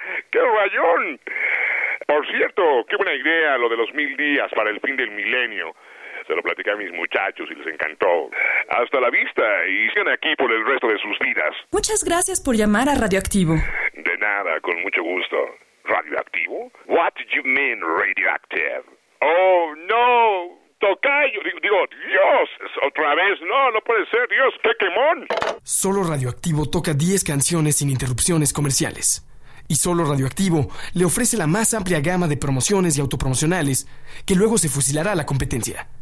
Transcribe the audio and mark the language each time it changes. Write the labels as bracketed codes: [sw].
[es] ¡Qué rayón! Por cierto, qué buena idea lo de los 1000 días para el fin del milenio. Se lo platicé a mis muchachos y les encantó. Hasta la vista y sigan aquí por el resto de sus vidas. Muchas gracias por llamar a Radioactivo. De nada, con mucho gusto. ¿Radioactivo? [en] What do you mean, radioactive? [es] Oh, no, tocayo. Digo, Dios, otra vez. No, no puede ser, Dios, qué quemón. Solo Radioactivo toca 10 canciones sin interrupciones comerciales. Y solo Radioactivo le ofrece la más amplia gama de promociones y autopromocionales que luego se fusilará a la competencia.